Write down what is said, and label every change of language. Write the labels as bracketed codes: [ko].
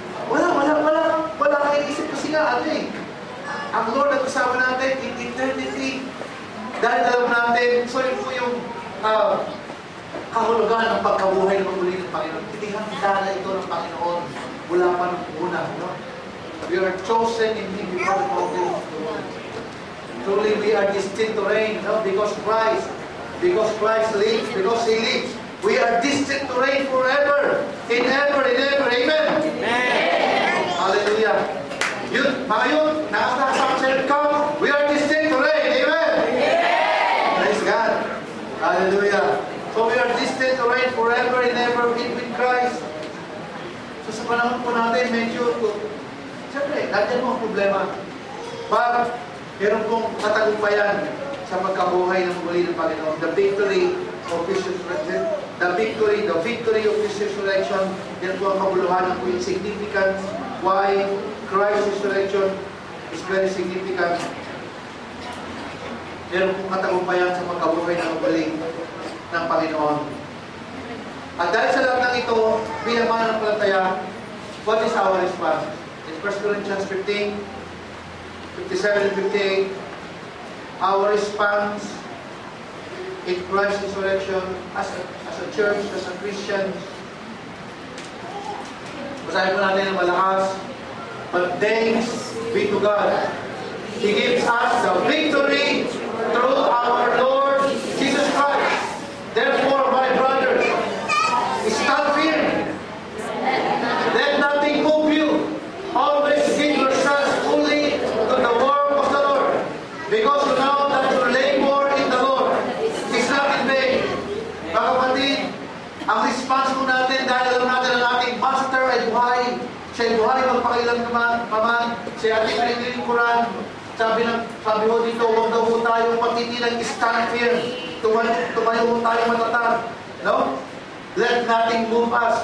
[tl] Wala kang isip kasi nga, ano eh. Ang Lord ang kasama natin [en] in eternity. [tl] Dahil alam natin, so yun po yung kahulugan ng pagkabuhay ng muli ng Panginoon. Tinihanda na ito ng Panginoon mula pa nung una. No? [en] We are chosen in Him before the foundation of the world. Truly we are destined to reign, no? Because Christ lives, because He lives. We are destined to reign forever, in ever, amen? Amen. Hallelujah. [tl] Yun, mga yun, nakasama sa [en] come, we are destined to reign, amen? Amen. Praise God. Hallelujah. So we are destined to reign forever and ever with Christ. [tl] So sa panahon po natin, medyo, siyempre, nandiyan mo ang problema. But, meron pong katagumpayan sa pagkabuhay ng muli ng Panginoon. [en] The victory of His resurrection. The victory of His resurrection. [tl] Yan po ang kabuluhan ng significance. [en] Why Christ's resurrection is very significant. [tl] Meron pong katagumpayan sa pagkabuhay ng muli ng Panginoon. At dahil sa lahat ng ito, bilang mananampalataya, [en] what is our response? In 1 Corinthians 15, 57 and 58, our response in Christ's resurrection as a church, as a Christian. [tl] Basahin po natin ng malakas. [en] But thanks be to God. He gives us the victory through our Lord Jesus Christ. Therefore, my brothers, stand firm. Let nothing move you. Always give yourselves fully to the work of the Lord, because you know that your labor in the Lord is not in vain. [tl] Mga kapatid, ang response ko natin dahil alam natin ang ating Master ay buhay. Siya ay buhay magpakilang paman. Siya ating pinilingkuran. Sabi ho dito, huwag na ho tayong matitilang [en] stand firm. [tl] Tumayo ho tayong matatag. No? [en] Let nothing move us.